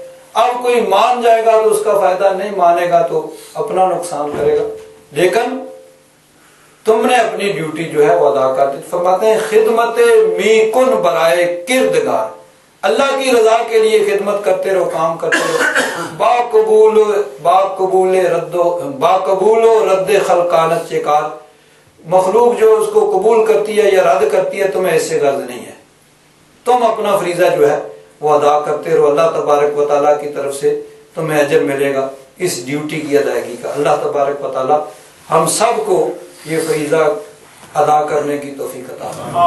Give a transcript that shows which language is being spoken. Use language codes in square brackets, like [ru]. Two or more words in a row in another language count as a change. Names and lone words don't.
[ur] اب کوئی مان جائے گا تو اس کا فائدہ، نہیں مانے گا تو اپنا نقصان کرے گا، لیکن تم نے اپنی ڈیوٹی جو ہے وہ ادا کر دی۔ فرماتے ہیں [fa] خدمت می کن برائے کردگار، [ur] اللہ کی رضا کے لیے خدمت کرتے رہو، کام کرتے رہو، [fa] با قبول و رد خلقانت چیکار، [ur] مخلوق جو اس کو قبول کرتی ہے یا رد کرتی ہے تمہیں اس سے غرض نہیں ہے، تم اپنا فریضہ جو ہے وہ ادا کرتے رہو، اللہ تبارک و تعالیٰ کی طرف سے تمہیں اجر ملے گا اس ڈیوٹی کی ادائیگی کا۔ اللہ تبارک و تعالیٰ ہم سب کو یہ فریضہ ادا کرنے کی توفیق عطا فرمائے۔